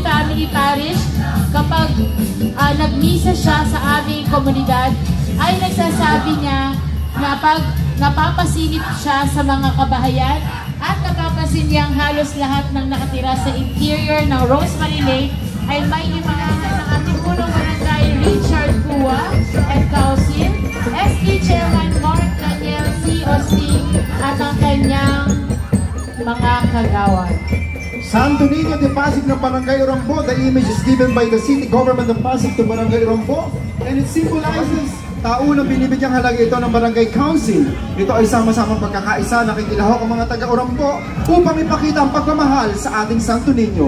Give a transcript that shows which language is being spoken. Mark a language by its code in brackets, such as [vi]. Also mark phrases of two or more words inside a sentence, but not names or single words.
[tl] Family Parish, kapag nagmisa siya sa aming komunidad, ay nagsasabi niya na pag napapasilip siya sa mga kabahayan at napapansin niyang halos lahat ng nakatira sa interior ng Rosemary Lake ay may imahan ng ating punong barangay Richard Cua and Council, SK Chairman Mark Daniel C. Osting at ang kanyang mga kagawan. Santo Niño de Pasig ng Barangay Urambo. [en] The image is given by the city government of Pasig to Barangay Urambo, and it symbolizes [tl] taunang binibigyang halaga ito ng Barangay Council. Ito ay sama-samang pagkakaisa na kikilahok ang mga taga-Urambo upang ipakita ang pagmamahal sa ating Santo Niño.